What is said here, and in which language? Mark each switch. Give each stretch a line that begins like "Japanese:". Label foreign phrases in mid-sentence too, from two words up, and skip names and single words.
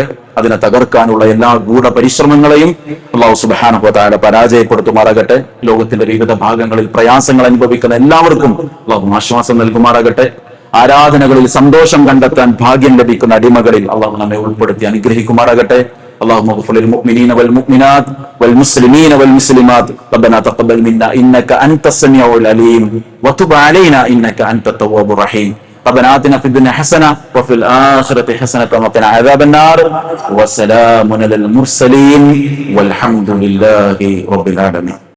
Malayalam: അതിനെ തകർക്കാനുള്ള എല്ലാ ഗൂഢപരിശ്രമങ്ങളെയും അള്ളാഹു
Arabic: سبحانه وتعالى
Malayalam: പരാജയപ്പെടുത്തുമാറാകട്ടെ. ലോകത്തിന്റെ വിവിധ ഭാഗങ്ങളിൽ പ്രയാസങ്ങൾ അനുഭവിക്കുന്ന എല്ലാവർക്കും അള്ളാഹു ആശ്വാസം നൽകുമാറാകട്ടെ. ആരാധനകളിൽ സന്തോഷം കണ്ടെത്താൻ ഭാഗ്യം ലഭിക്കുന്ന അടിമകളിൽ അള്ളാഹു നമ്മെ ഉൾപ്പെടുത്തി അനുഗ്രഹിക്കുമാറാകട്ടെ.
Arabic: اللهم اغفر للمؤمنين والمؤمنات والمسلمين والمسلمات ربنا تقبل منا انك انت السميع العليم وتب علينا انك انت التواب الرحيم ربنا آتنا في الدنيا حسنة وفي الآخرة حسنة وقنا عذاب النار وسلام على المرسلين والحمد لله رب العالمين.